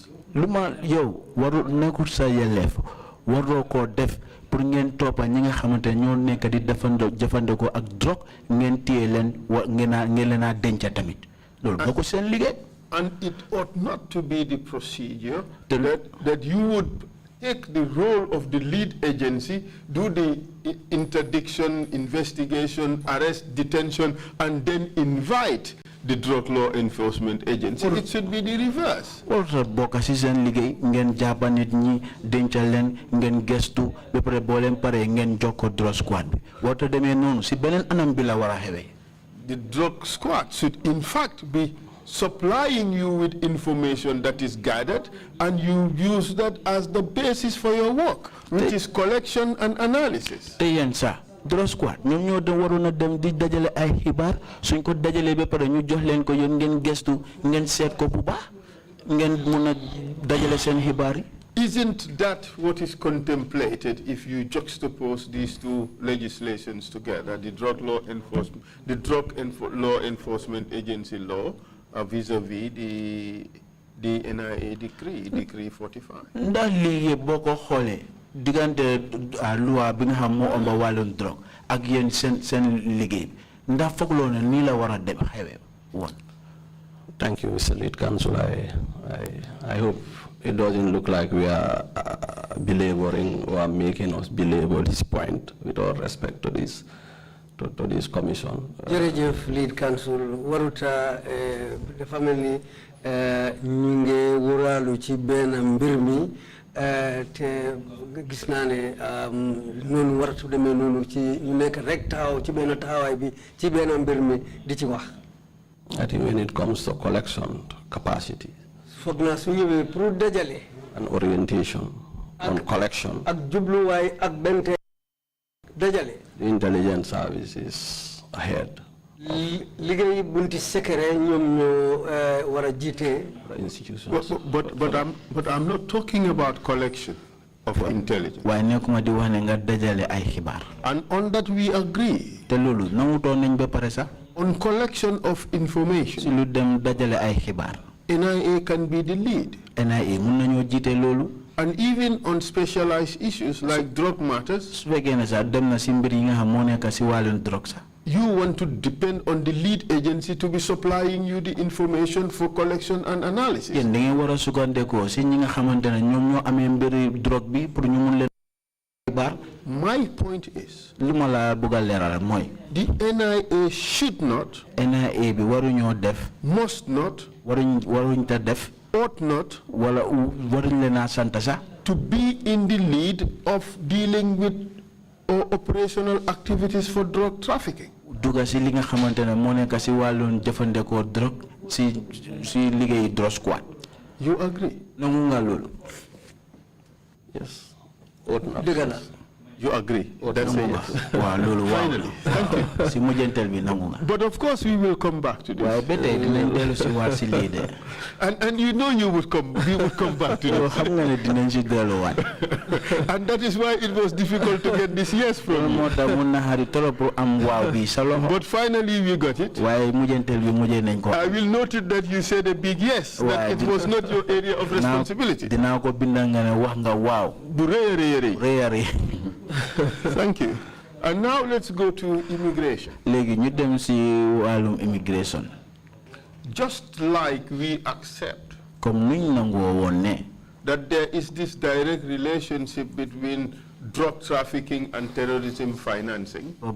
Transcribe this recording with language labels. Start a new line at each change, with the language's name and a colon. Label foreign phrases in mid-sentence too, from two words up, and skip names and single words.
Wolof: Luma yow waru nekkul sa yelleef waroo koo def pour ngeen toppa ñi nga xamante ñoo nekk di jëfandikoo ak drogue ngeen téye leen ngeen leen a denca tamit loolu boo ko seen liggéey.
English: And it ought not to be the procedure that you would take the role of the lead agency, do the interdiction, investigation, arrest, detention, and then invite the drug law enforcement agency. It should be the reverse. Also,
Wolof: bokk ci seen liggéey ngeen jàppa nit ñi dencal leen ngeen gestu ba pare boo leen pare ngeen jokko
English: drug squad
Wolof: bi warta demee noonu si beneen anam bi la war a xewee.
English: The drug squad should in fact be supplying you with information that is gathered, and you use that as the basis for your work, which is collection and analysis.
Wolof: Te yéen sax
English: drug squad
Wolof: ñoom ñoo dem waroon a dem di dajale ay xibaar suñ ko dajalee ba pare ñu jox leen ko yéen ngeen gestu ngeen seet ko bu baax ngeen mun a dajale seen xibaar yi.
English: Isn't that what is contemplated if you juxtapose these two legislations together, the drug law enforcement, the law enforcement agency law, vis-a-vis the NIA decree 45?
Wolof: Ndax lii boo ko xoolee diggante loi bi nga xam moo ëmb wàllum drogue ak yéen seen liggéey ndax foog loo ne nii la war a dem xewee woon.
English: Thank you, Mr. Lead Counsel. I hope it doesn't look like we are belaboring or making us belabor this point with all respect to this commission.
Wolof: Jërëjëf
English: Lead Counsel
Wolof: waruta dafa mel ni ñu ngi wóoraalu ci benn mbir mi te gis naa ne noonu waratu demee noonu ci ñu nekk rek taxaw ci benn taxawaay bi ci benn mbir mi di ci wax.
English: I think when it comes to collection capacity
Wolof: foog naa su ñëwee pour dajale
English: and orientation on collection,
Wolof: ak jubluwaay ak bente dajale,
English: the intelligence service is ahead.
Wolof: liggéey bunti secret ñoom ñoo war a jiite
English: institutions. But I'm not talking about collection of intelligence.
Wolof: waaye nekkuma di wax ne nga dajale ay xibaar.
English: And on that we agree.
Wolof: te loolu nangutoon nañ ba pare sax.
English: On collection of information.
Wolof: si lu dem dajale ay xibaar.
English: NIA can be the lead.
Wolof: NIA mun nañoo jiite loolu.
English: And even on specialized issues like drug matters.
Wolof: su fekkee ne sax dem na si mbir yi nga xam moo nekk si wàllum drogue sax.
English: You want to depend on the lead agency to be supplying you the information for collection and analysis.
Wolof: yéen da ngeen war a sukkandekoo si ñi nga xamante ne ñoom ñoo amee mbiri drogue bi pour ñu mun leen xibaar.
English: My point is.
Wolof: li ma la bëgg a leeral mooy.
English: The NIA should not.
Wolof: NIA bi waruñoo def.
English: Must not.
Wolof: waruñ ta def.
English: Ought not.
Wolof: wala waruñ leen a sant sax.
English: To be in the lead of dealing with operational activities for drug trafficking.
Wolof: duga si li nga xamante ne moo nekk si wàllum jëfandikoo drogue si liggéey
English: drug squad. You agree?
Wolof: nangu nga loolu.
English: Yes. Ought not. You agree? That's a yes.
Wolof: waaw loolu waaw.
English: Finally, thank you.
Wolof: si mujjantel bi nangu nga.
English: But of course we will come back to this.
Wolof: waaye ba tey dinañ dellu si waat si lii de.
English: And you know we would come back to
Wolof: yow
English: this.
Wolof: xam nga ne dinañ si delluwaat.
English: And that is why it was difficult to get this yes from
Wolof: loolu
English: you.
Wolof: moo tax mun na xari
French: trop pour
Wolof: am waaw bi sa loxo.
English: But finally we got it.
Wolof: waaye mujjantel bi mujjee nañ ko.
English: I will note it that you said a big yes, that it was not your area of responsibility.
Wolof: dinaa ko bindal nga ne wax nga waaw. Bu rëy a rëy a rëy.
English: Thank you. And now let's go to immigration.
Wolof: léegi ñu dem si wàllum immigration.
English: Just like we accept
Wolof: comme nuñ nangoo woon ne.
English: that there is this direct relationship between drug trafficking and terrorism financing.